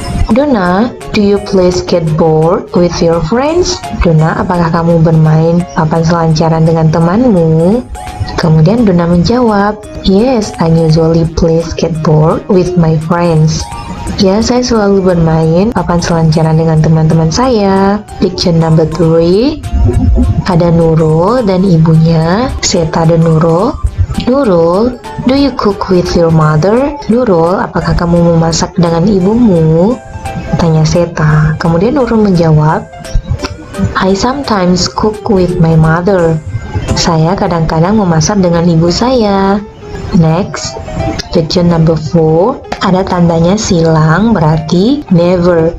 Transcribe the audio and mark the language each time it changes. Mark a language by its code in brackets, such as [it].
[en] Donna, do you play skateboard with your friends? [id] Donna, apakah kamu bermain papan selancaran dengan temanmu? Kemudian Donna menjawab, [en] yes, I usually play skateboard with my friends. [id] Ya, saya selalu bermain papan selancaran dengan teman-teman saya. [en] Picture number 3, [id] ada Nurul dan ibunya, Seta dan Nurul. [en] Nurul, do you cook with your mother? [id] Nurul, apakah kamu memasak dengan ibumu? Tanya Seta. Kemudian Nurul menjawab, [en] I sometimes cook with my mother. [id] Saya kadang-kadang memasak dengan ibu saya. [en] Next, picture number 4, [id] ada tandanya silang, berarti never.